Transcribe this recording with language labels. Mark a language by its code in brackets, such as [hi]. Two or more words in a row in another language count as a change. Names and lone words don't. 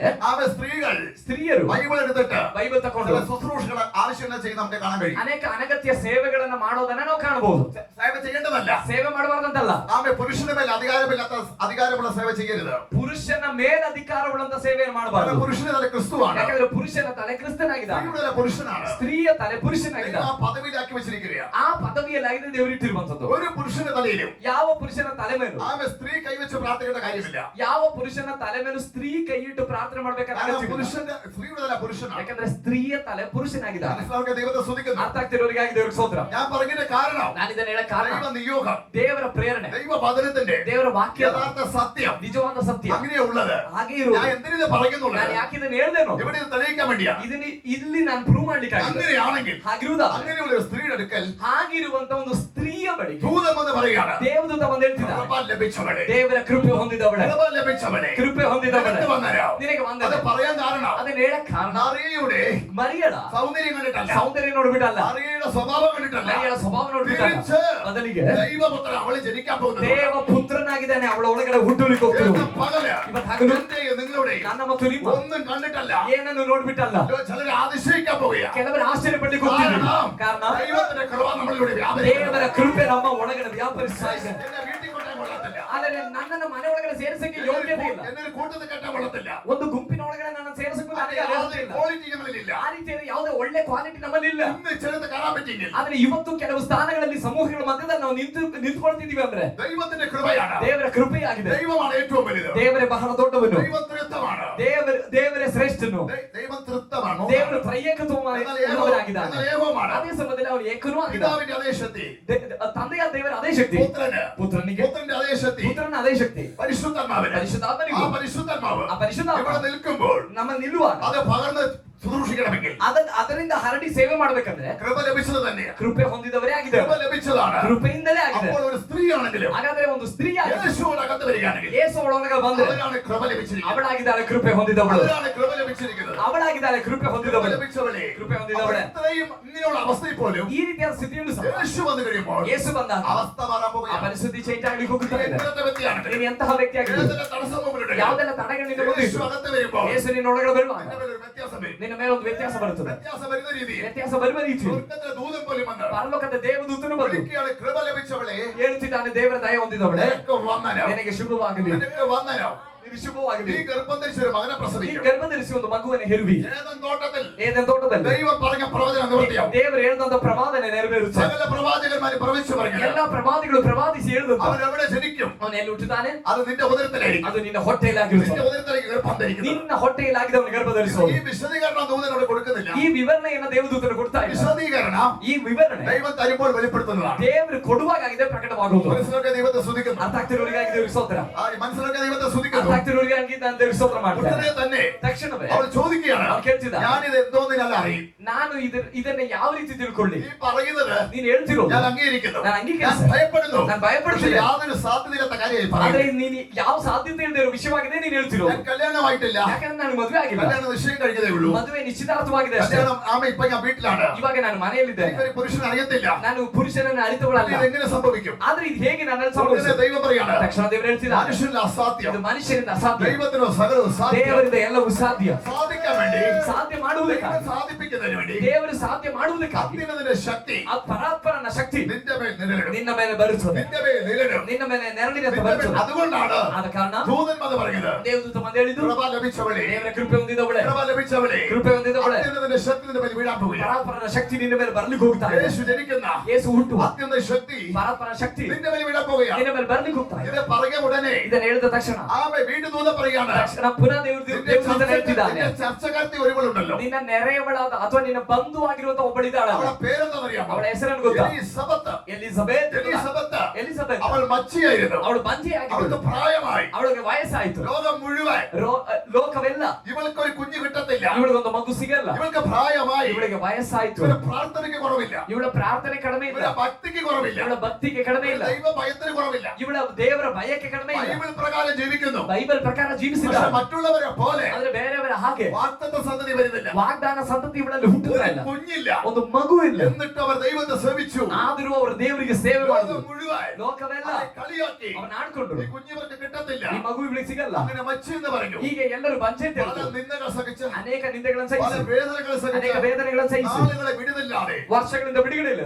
[ml] ആമേ സ്ത്രീകൾ [kn] ಸ್ತ್ರೀಯರು [ml] ബൈബിൾ എടുത്തിട്ട് [kn] ಬೈಬಲ್ ತಕೊಂಡು [ml] ചില ശുശ്രൂഷകൾ ആവശ്യങ്ങൾ ചെയ്ത് നമുക്ക് കാണാൻ കഴിയും. [kn] ಅನೇಕ ಅನಗತ್ಯ ಸೇವೆಗಳನ್ನ ಮಾಡೋದನ್ನ ನಾವು ಕಾಣಬಹುದು. [ml] സേവ ചെയ്യേണ്ടതല്ല. [kn] ಸೇವೆ ಮಾಡಬಾರ್ದಂತಲ್ಲ. [ml] ആമേ പുരുഷന്റെ മേൽ അധികാരമുള്ള സേവ ചെയ്യരുത്. [kn] ಪುರುಷನ ಮೇಲೆ ಅಧಿಕಾರವುಳ್ಳಂತ ಸೇವೆಯನ್ನು ಮಾಡಬಾರದು. [ml] പുരുഷന്റെ തല ക്രിസ്തുവാണ്. [kn] ಯಾಕಂದ್ರೆ ಪುರುಷನ ತಲೆ ಕ್ರಿಸ್ತನಾಗಿದ್ದಾನೆ. [ml] സ്ത്രീയുടെ തല പുരുഷനാണ്. [kn] ಸ್ತ್ರೀಯ ತಲೆ ಪುರುಷನಾಗಿದ್ದಾನೆ. [ml] ആ പദവിയിലാക്കി വെച്ചിരിക്കുകയാണ്. [kn] ಆ ಪದವಿಯಲ್ಲಾಗಿದೆ ದೇವರಿಟ್ಟಿರುವಂತದ್ದು. [ml] ഒരു പുരുഷന്റെ തലയിലും [kn] ಯಾವ ಪುರುಷನ ತಲೆ ಮೇಲೂ [ml] ആമേ സ്ത്രീ കൈവച്ച് പ്രാർത്ഥിക്കേണ്ട കാര്യമില്ല. [kn] ಯಾವ ಪುರುಷನ ತಲೆ ಮೇಲೂ ಸ್ತ್ರೀ ಕೈಯಿಟ್ಟು ಪ್ರಾರ್ಥನೆ ಮಾಡಬೇಕಾದ ಅಗತ್ಯವಿಲ್ಲ. [ml] പുരുഷന്റെ സ്ത്രീയുടെ തല പുരുഷനാണ്. [kn] ಯಾಕಂದ್ರೆ ಸ್ತ್ರೀಯ ತಲೆ ಪುರುಷನಾಗಿದ್ದಾನೆ. [ml] മനസ്സിലാക്കുക, ദൈവത്തെ സ്തുതിക്കുന്നു. [kn] ಅರ್ಥ ಆಗ್ತಿರೋರಿಗಾಗಿ ದೇವರಿಗೆ ಸ್ತೋತ್ರ. [ml] ഞാൻ പറഞ്ഞതിന്റെ കാരണം [kn] ನಾನು ಇದನ್ನ ಹೇಳಕ್ ಕಾರಣ [ml] ദൈവ നിയോഗം, [kn] ದೇವರ ಪ್ರೇರಣೆ, [ml] ദൈവ വചനത്തിന്റെ [kn] ದೇವರ ವಾಕ್ಯ [ml] യഥാർത്ഥ സത്യം [kn] ನಿಜವಾದ ಸತ್ಯ [ml] അങ്ങനെയുള്ളത്. [kn] ಹಾಗೆ ಇರುವ. [ml] ഞാൻ എന്തിനു പറയുന്നുള്ളത്? [kn] ನಾನು ಯಾಕೆ ಇದನ್ನ ಹೇಳ್ದೇನೋ [ml] ഇവിടെ ഇത് തെളിയിക്കാൻ വേണ്ടിയാ. [kn] ಇದನ್ನ ಇಲ್ಲಿ ನಾನು ಪ್ರೂವ್ ಮಾಡ್ಲಿಕ್ಕೆ [ml] അങ്ങനെയാണെങ്കിൽ [kn] ಹಾಗಿರುವುದಾ [ml] അങ്ങനെയുള്ള ഒരു സ്ത്രീയുടെ അടുക്കൽ [kn] ಹಾಗಿರುವಂತ ಒಂದು ಸ್ತ್ರೀಯ ಬಳಿ [ml] ദൂതം എന്ന് പറയുകയാണ്, [kn] ದೇವದೂತ ಬಂದು ಹೇಳ್ತಿದ್ದಾನೆ, [ml] കൃപ ലഭിച്ചവളെ, [kn] ದೇವರ ಕೃಪೆ ಹೊಂದಿದವಳೆ, [ml] കൃപ ലഭിച്ചവളെ, [kn] ಕೃಪೆ ಹೊಂದಿದವಳೆ [ml] നിനക്ക് വന്നരാം. [kn] ನಿನಗೆ [ml] അത് [kn] ವಂದನೆ. [ml] പറയാൻ കാരണം [kn] ಅದನ್ನ ಹೇಳಕ್ ಕಾರಣ [ml] മറിയയുടെ [kn] ಮರಿಯಳ [ml] സൗന്ദര്യം കണ്ടിട്ടല്ല, [kn] ಸೌಂದರ್ಯ ನೋಡ್ಬಿಟ್ಟಲ್ಲ, [ml] മറിയയുടെ സ്വഭാവം കണ്ടിട്ടല്ല, [kn] ಮರಿಯಳ ಸ್ವಭಾವ ನೋಡ್ಬಿಟ್ಟಲ್ಲ. [ml] തിരിച്ച് [kn] ಬದಲಿಗೆ [ml] ദൈവപുത്രൻ അവളെ ജനിക്കാൻ പോകുന്നത് [kn] ದೇವ ಪುತ್ರನಾಗಿದ್ದಾನೆ, ಅವಳ ಒಳಗಡೆ ಹುಟ್ಟುಲಿಕ್ಕೆ ಹೋಗ್ತಿರುವುದು. [ml] പകല് [kn] ಇವತ್ತು ಹಗಲು [ml] എന്റെയും നിങ്ങളുടെയും [kn] ನನ್ನ ಮತ್ತು ನಿಮ್ಮ [ml] ഒന്നും കണ്ടിട്ടല്ല, [kn] ಏನನ್ನು ನೋಡ್ಬಿಟ್ಟಲ್ಲ. [ml] ചിലർ അതിശയിക്കാൻ പോവുകയാണ്. [kn] ಕೆಲವರು ಆಶ್ಚರ್ಯಪಡ್ಲಿಕ್ಕೆ ಹೋಗ್ತಿದ್ರು. ಕಾರಣ [ml] ദൈവത്തിന്റെ കൃപ നമ്മളിലൂടെ വ്യാപരിക്കുന്നു. [kn] ದೇವರ ಕೃಪೆ ನಮ್ಮ ಒಳಗಡೆ ವ್ಯಾಪರಿಸ್ತಾ ಇದೆ. [ml] എന്നെ വീട്ടിൽ കൊണ്ടുപോകാൻ കൊള്ളത്തില്ല, [kn] ಆದರೆ ನನ್ನನ್ನು ಮನೆ ಒಳಗಡೆ ಸೇರಿಸಕ್ಕೆ ಯೋಗ್ಯತೆ ಇಲ್ಲ. [ml] എന്നെ ഒരു കൂട്ടത്തിൽ കെട്ടാൻ കൊള്ളത്തില്ല. [kn] ಒಂದು ಗುಂಪಿನ ಒಳಗಡೆ ನನ್ನ ಸೇರಿಸಕ್ಕೆ ನನಗೆ ಅರ್ಹತೆ ಇಲ್ಲ. [ml] ക്വാളിറ്റി നമ്മളിലില്ല. [kn] ಆ ರೀತಿಯಾದ ಯಾವುದೇ ಒಳ್ಳೆ ಕ್ವಾಲಿಟಿ ನಮ್ಮಲ್ಲಿ ಇಲ್ಲ. [ml] ഇന്ന് ചിലത് കാണാൻ പറ്റിയെങ്കിൽ [kn] ಆದ್ರೆ ಇವತ್ತು ಕೆಲವು ಸ್ಥಾನಗಳಲ್ಲಿ ಸಮೂಹಗಳ ಮಧ್ಯದಲ್ಲಿ ನಾವು ನಿಂತ್ಕೊಳ್ತಿದೀವಿ ಅಂದ್ರೆ [ml] ദൈവത്തിന്റെ കൃപയാണ്. [kn] ದೇವರ ಕೃಪೆಯಾಗಿದೆ. [ml] ദൈവമാണ് ഏറ്റവും വലുത്. [kn] ದೇವರೇ ಬಹಳ ದೊಡ್ಡವನು. [ml] ദൈവം തൃത്വമാണ്. [kn] ದೇವರೇ ಶ್ರೇಷ್ಠನು. [ml] ദൈവം തൃത്വമാണ്. [kn] ದೇವರು ತ್ರೈಯಕತ್ವವಾಗಿದ್ದಾನೆ. [ml] എന്നാൽ ഏകവുമാണ്. [kn] ಅದೇ ಸಮಯದಲ್ಲಿ ಅವನು ಏಕನೂ ಆಗಿದ್ದಾನೆ. [ml] പിതാവിന്റെ അതേ ശക്തി, [kn] ತಂದೆಯ ದೇವರ ಅದೇ ಶಕ್ತಿ [ml] പുത്രന്റെ അതേ ശക്തി, [kn] ಪುತ್ರನ ಅದೇ ಶಕ್ತಿ, [ml] പരിശുദ്ധാത്മാവിന്, [kn] ಪರಿಶುದ್ಧಾತ್ಮನಿಗೂ [ml] ആ പരിശുദ്ധാത്മാവ് [kn] ಆ ಪರಿಶುದ್ಧಾತ್ಮ [ml] ഇവിടെ നിൽക്കുമ്പോൾ [kn] ನಮ್ಮ ನಿಲ್ಲುವಾಗ [ml] അത് പകർന്ന് ശുശ്രൂഷിക്കണമെങ്കിൽ [kn] ಅದರಿಂದ ಹರಡಿ ಸೇವೆ ಮಾಡ್ಬೇಕಂದ್ರೆ [ml] കൃപ ലഭിച്ചത് തന്നെയാണ്. [kn] ಕೃಪೆ ಹೊಂದಿದವರೇ [ml] കൃപ [kn] ಆಗಿದ್ದಾರೆ. [ml] ലഭിച്ചതാണ്. [kn] ಕೃಪೆಯಿಂದಲೇ ಆಗಿದೆ. [ml] അപ്പോൾ ഒരു സ്ത്രീ ആണെങ്കിലും [kn] ಹಾಗಾದ್ರೆ ಒಂದು ಸ್ತ್ರೀ [ml] യേശുവിന്റെ അകത്ത് വരികയാണെങ്കിൽ [kn] ಯೇಸು ಒಳಗೆ ಬಂದ್ರೆ [ml] അവരാണ് കൃപ ലഭിച്ചിരിക്കുന്നത്. [kn] ಅವಳಾಗಿದ್ದಾಳೆ ಕೃಪೆ ಹೊಂದಿದವಳು. [ml] അവരാണ് കൃപ ലഭിച്ചിരിക്കുന്നത്. [kn] ಅವಳಾಗಿದ್ದಾಳೆ ಕೃಪೆ [ml] കൃപ [kn] ಹೊಂದಿದವಳು. [ml] ലഭിച്ചവളെ, [kn] ಕೃಪೆ ಹೊಂದಿದವಳೆ. [ml] ഇത്രയും ഇങ്ങനെയുള്ള അവസ്ഥയിൽ പോലും [kn] ಈ ರೀತಿಯ ಸ್ಥಿತಿಯಲ್ಲೂ ಸಹ [ml] യേശു വന്നു കഴിയുമ്പോൾ [kn] ಯೇಸು ಬಂದಾಗ [ml] അവസ്ഥ മാറാൻ [kn] ಆ [ml] പോവുകയാണ്. [kn] ಪರಿಸ್ಥಿತಿ ಚೇಂಜ್ ಆಗ್ಲಿಕ್ಕೆ ಹೋಗುತ್ತಾ ಇದೆ. [ml] എങ്ങനത്തെ വ്യക്തിയാണെങ്കിലും, [kn] ನೀನು ಎಂತಹ ವ್ಯಕ್ತಿ ಆಗಿದ್ರು, [ml] ഏതൊരു തടസ്സം മുമ്പിലുണ്ടെങ്കിലും, [kn] ಯಾವುದೆಲ್ಲ ತಡೆಗಳು ನಿನ್ನ ಮುಂದೆ [ml] യേശು [kn] ಇತ್ತು, [ml] അകത്ത് വരുമ്പോൾ [kn] ಯೇಸು ನಿನ್ನ ಒಳಗಡೆ ಬರುವಾಗ [ml] നിന്റെ മേലൊരു വ്യത്യാസം വരും. [kn] ನಿನ್ನ ಮೇಲೆ ಒಂದು ವ್ಯತ್ಯಾಸ ಬರುತ್ತದೆ. [ml] വ്യത്യാസം വരുന്ന രീതിയിൽ [kn] ವ್ಯತ್ಯಾಸ ಬರುವ ರೀತಿ [ml] സ്വർഗ്ഗത്തിലെ ദൂതൻ പോലും വന്ന് [kn] ಪರಲೋಕದ ದೇವದೂತನು ಬಂದು [ml] വിളിക്കുകയാണ്, ಕೃപ ലഭിച്ചവളെ, [kn] ಹೇಳುತ್ತಿದ್ದಾನೆ, ದೇವರ ದಯ ಹೊಂದಿದವಳೆ [ml] നിനക്ക് വന്ദനം, [kn] ನಿನಗೆ ಶುಭವಾಗಲಿ, [ml] നിനക്ക് വന്ദനം. [kn] ನಿನಗೆ ಶುಭವಾಗಲಿ. [ml] ഈ ഗർഭം ധരിച്ച ഒരു മകനെ [kn] ಈ [ml] പ്രസവിക്കും. [kn] ಗರ್ಭ ಧರಿಸಿ ಒಂದು ಮಗುವನ್ನು ಹೆರುವಿ. [ml] ഏദൻ തോട്ടത്തിൽ ഏദൻ തോട്ടത്തിൽ ദൈവം പറഞ്ഞ പ്രവചനം നിവൃത്തിയാവും. [kn] ದೇವರು ಹೇಳಿದಂತ ಪ್ರವಾದನೆ ನೆರವೇರುತ್ತದೆ. [ml] സകല പ്രവാചകന്മാർ പ്രവചിച്ചു പറഞ്ഞു. [kn] ಎಲ್ಲಾ ಪ್ರವಾದಿಗಳು ಪ್ರವಾದಿಸಿ ಹೇಳಿದಂತ [ml] അവൻ എവിടെ ജനിക്കും? [kn] ಅವನು ಎಲ್ಲಿ ಹುಟ್ಟುತ್ತಾನೆ? [ml] അത് നിന്റെ ഉദരത്തിലായിരിക്കും. [kn] ಅದು ನಿನ್ನ ಹೊಟ್ಟೆಯಲ್ಲಾಗಿರುತ್ತದೆ. [ml] നിന്റെ ഉദരത്തിലേക്ക് ഗർഭം ധരിക്കുന്നത്. [kn] ನಿನ್ನ ಹೊಟ್ಟೆಯಲ್ಲಾಗಿದ್ದವನು ಗರ್ಭ ಧರಿಸುವುದು. [ml] ഈ വിശദീകരണം ദൂതൻ അവിടെ കൊടുക്കുന്നില്ല. [kn] ಈ ವಿವರಣೆಯನ್ನು ದೇವದೂತನು ಕೊಡ್ತಾ ಇದ್ದಾರೆ. [ml] വിശദീകരണം [kn] ಈ ವಿವರಣೆ [ml] ദൈവം തരുമ്പോൾ വെളിപ്പെടുത്തുന്നതാണ്. [kn] ದೇವರು ಕೊಡುವಾಗಿದೆ ಪ್ರಕಟವಾಗುವುದು. [ml] മനസ്സിലൊക്കെ ദൈവത്തെ സ്തുതിക്കുന്നു. [kn] ಅರ್ಥ ಆಗ್ತಿರೋರಿಗಾಗಿ ದೇವರಿಗೆ ಸ್ತೋತ್ರ. [ml] മനസ്സിലൊക്കെ ദൈവത്തെ [kn] ಅರ್ಥ [ml] സ്തുതിക്കുന്നു. [kn] ಆಗ್ತಿರೋರಿಗಾಗಿ ನಾನು ದೇವರಿಗೆ ಸ್ತೋತ್ರ ಮಾಡ್ತೇನೆ. [ml] ഉടനെ തന്നെ [kn] ತಕ್ಷಣವೇ [ml] അവൾ ചോദിക്കുകയാണ്, [kn] ಅವನು ಕೇಳ್ತಿದ್ದ, [ml] ഞാനിത് എന്തോന്നിനല്ല അറിയും. [kn] ನಾನು ಇದನ್ನ ಯಾವ ರೀತಿ ತಿಳ್ಕೊಳ್ಳಿ? [ml] ഈ പറയുന്നത് [kn] ನೀನು ಹೇಳ್ತಿರೋದು [ml] ഞാൻ അംഗീകരിക്കുന്നു. [kn] ನಾನು [ml] ഞാൻ [kn] ಅಂಗೀಕರಿಸ್ತೇನೆ. [ml] ഭയപ്പെടുന്നു. [kn] ನಾನು ಭಯಪಡ್ತಿಲ್ಲ. [ml] യാതൊരു സാധ്യതയില്ലാത്ത കാര്യമായി [kn] ಆದ್ರೆ [ml] പറയുന്നു. [kn] ನೀನು ಯಾವ ಸಾಧ್ಯತೆ ಇಲ್ಲದೆ ಇರೋ ವಿಷಯವಾಗಿದೆ ನೀನು ಹೇಳ್ತಿರೋದು. [ml] ഞാൻ കല്യാണമായിട്ടില്ല. [kn] ಯಾಕಂದ್ರೆ ನಾನು ಮದುವೆ ಆಗಿಲ್ಲ. [ml] കല്യാണ നിശ്ചയം കഴിഞ്ഞതേ ഉള്ളൂ. [kn] ಮದುವೆ ನಿಶ್ಚಿತಾರ್ಥವಾಗಿದೆ ಅಷ್ಟೇ. [ml] കല്യാണം ആമ ഇപ്പൊ ഞാൻ വീട്ടിലാണ്. [kn] ಇವಾಗ ನಾನು ಮನೆಯಲ್ಲಿದ್ದೇನೆ. [ml] എനിക്കൊരു പുരുഷനെ അറിയത്തില്ല. [kn] ನಾನು ಪುರುಷನನ್ನು ಅರಿತವಳಲ್ಲ. [ml] ഇതെങ്ങനെ സംഭവിക്കും? [kn] ಆದ್ರೆ ಇದು ಹೇಗೆ ನನ್ನಲ್ಲಿ [ml] ഉടനെ [kn] ಸಂಭವಿಸಿದೆ? [ml] ദൈവം പറയാണ്, [kn] ತಕ್ಷಣ ದೇವರು ಹೇಳ್ತಿದ್ದ, [ml] മനുഷ്യന്റെ അസാധ്യം [kn] ಇದು ಮನುಷ್ಯರಿಂದ ಅಸಾಧ್ಯ, [ml] ദൈവത്തിനോ സകലവും സാധ്യം. [kn] ದೇವರಿಂದ ಎಲ್ಲವೂ ಸಾಧ್ಯ. [ml] സാധിക്കാൻ വേണ്ടി [kn] ಸಾಧ್ಯ [ml] ദൈവം [kn] ಮಾಡುವುದಕ್ಕಾಗಿ, [ml] സാധിപ്പിക്കുന്നതിന് വേണ്ടി [kn] ದೇವರು ಸಾಧ್ಯ ಮಾಡುವುದಕ್ಕಾಗಿ [ml] അത്യുന്നതിന്റെ ശക്തി [kn] ಆ ಪರಾತ್ಪರನ ಶಕ್ತಿ [ml] നിന്റെ മേൽ നിഴലിടും. [kn] ನಿನ್ನ ಮೇಲೆ ಬರುತ್ತದೆ. [ml] നിന്റെ മേൽ നിഴലിടും. [kn] ನಿನ್ನ ಮೇಲೆ ನೆರಳಿನಂತೆ [ml] നിന്റെ മേൽ. [kn] ಬರುತ್ತದೆ. [ml] അതുകൊണ്ടാണ് [kn] ಆದ ಕಾರಣ [ml] ദൂതന്മാർ പറഞ്ഞത്, [kn] ದೇವದೂತ ಬಂದು ಹೇಳಿದ್ದು, [ml] കൃപ ലഭിച്ചവളെ, [kn] ದೇವರ ಕೃಪೆ ಹೊಂದಿದವಳೆ, [ml] കൃപ ലഭിച്ചവളെ, [kn] ಕೃಪೆ ಹೊಂದಿದವಳೆ, [ml] അത്യുന്നതിന്റെ ശക്തി നിന്റെ മേൽ വീഴാൻ പോവുകയാണ്. [kn] ಪರಾತ್ಪರನ ಶಕ್ತಿ ನಿನ್ನ ಮೇಲೆ ಬರ್ಲಿಕ್ಕೆ ಹೋಗ್ತಾ ಇದೆ. [ml] യേശു ജനിക്കുന്ന [kn] ಯೇಸು ಹುಟ್ಟುವ [ml] അത്യുന്ന ശക്തി [kn] ಪರಾತ್ಪರನ ಶಕ್ತಿ [ml] നിന്റെ മേൽ വീഴാൻ പോവുകയാണ്. [kn] ನಿನ್ನ ಮೇಲೆ ಬರ್ಲಿಕ್ಕೆ ಹೋಗ್ತಾ ಇದೆ. [ml] ഇത് പറയുക ഉടനെ [kn] ಇದನ್ನ ಹೇಳಿದ ತಕ್ಷಣ [ml] ആമേ വീണ്ടും ദൂതൻ പറയുകയാണ്, [kn] ತಕ್ಷಣ ಪುನಃ ದೇವದೂತ ಹೇಳ್ತಿದ್ದಾನೆ, [ml] നിന്റെ ചർച്ചക്കാരത്തി ഒരുവളുണ്ടല്ലോ, [kn] ನಿನ್ನ ನೆರೆಯವಳಾದ ಅಥವಾ ನಿನ್ನ ಬಂಧು ಆಗಿರುವಂತ ಒಬ್ಬಳಿದ್ದಾಳಲ್ಲ, [ml] അവളെ പേരെന്താണെന്നറിയാമോ? [kn] ಅವಳ ಹೆಸರನ್ನು ಗೊತ್ತಾ? [ml] എലിസബത്ത്. [kn] ಎಲಿಸಬೆತ್. [ml] എലിസബത്ത്. [kn] ಎಲಿಸಬೆತ್. [ml] അവൾ മച്ചിയായിരുന്നു. [kn] ಅವಳು ಬಂಜೆಯಾಗಿದ್ದಳು. [ml] അവൾക്ക് പ്രായമായി. [kn] ಅವಳಿಗೆ ವಯಸ್ಸಾಯಿತು. [ml] ലോകം മുഴുവൻ [kn] ಲೋಕವೆಲ್ಲ [ml] ഇവൾക്കൊരു കുഞ്ഞു കിട്ടത്തില്ല. [kn] ಇವಳಿಗೊಂದು ಮಗು ಸಿಗಲ್ಲ. [ml] ഇവൾക്ക് പ്രായമായി. [kn] ಇವಳಿಗೆ ವಯಸ್ಸಾಯಿತು. [ml] ഇവളുടെ പ്രാർത്ഥനയ്ക്ക് കുറവില്ല. [kn] ಇವಳ ಪ್ರಾರ್ಥನೆ ಕಡಿಮೆ ಇಲ್ಲ. [ml] ഇവളുടെ ഭക്തിക്ക് കുറവില്ല. [kn] ಇವಳ ಭಕ್ತಿಗೆ ಕಡಿಮೆ ಇಲ್ಲ. [ml] ദൈവ ഭയത്തിന് കുറവില്ല. [kn] ಇವಳ ದೇವರ ಭಯಕ್ಕೆ ಕಡಿಮೆ ಇಲ್ಲ. [ml] ബൈബിൾ പ്രകാരം ജീവിക്കുന്നു. [kn] ಬೈಬಲ್ ಪ್ರಕಾರ [ml] പക്ഷേ [kn] ಜೀವಿಸಿದ್ದಾಳೆ. [ml] മറ്റുള്ളവരെ പോലെ [kn] ಆದ್ರೆ ಬೇರೆಯವರ ಹಾಗೆ [ml] വാഗ്ദത്ത സന്തതി വരുന്നില്ല. [kn] ವಾಗ್ದಾನ ಸಂತತಿ ಇವಳಲ್ಲಿ ಹುಟ್ಟುವುದಿಲ್ಲ. [ml] ഒരു കുഞ്ഞില്ല. [kn] ಒಂದು ಮಗು ಇಲ್ಲ. [ml] എന്നിട്ട് അവർ ദൈവത്തെ സേവിച്ചു. [kn] ಆದರೂ ಅವರು ದೇವರಿಗೆ ಸೇವೆ [ml] ലോകം [kn] ಮಾಡಿದ್ರು. [ml] മുഴുവൻ [kn] ಲೋಕವೆಲ್ಲ [ml] അവരെ കളിയാക്കി. [kn] ಅವನ ಆಡ್ಕೊಂಡ್ರು. [ml] ഈ കുഞ്ഞിവർക്ക് കിട്ടത്തില്ല. [kn] ಈ ಮಗು ಇವಳಿಗೆ ಸಿಗಲ್ಲ. [ml] അങ്ങനെ മച്ചി എന്ന് പറഞ്ഞു. [kn] ಹೀಗೆ ಎಲ್ಲರೂ ಬಂಚೆ ಅಂತ [ml] പല [kn] ಹೇಳಿದ್ರು. [ml] നിന്ദകൾ സഹിച്ച്, [kn] ಅನೇಕ ನಿಂದೆಗಳನ್ನು [ml] പല [kn] ಸಹಿಸಿ, [ml] വേദനകൾ [kn] ಅನೇಕ [ml] സഹിച്ച്, [kn] ವೇದನೆಗಳನ್ನು ಸಹಿಸಿ, [ml] നാളുകളെ വിടുന്നില്ലാതെ, [kn] ವರ್ಷಗಳಿಂದ ಬಿಡುಗಡೆ ಇಲ್ಲ.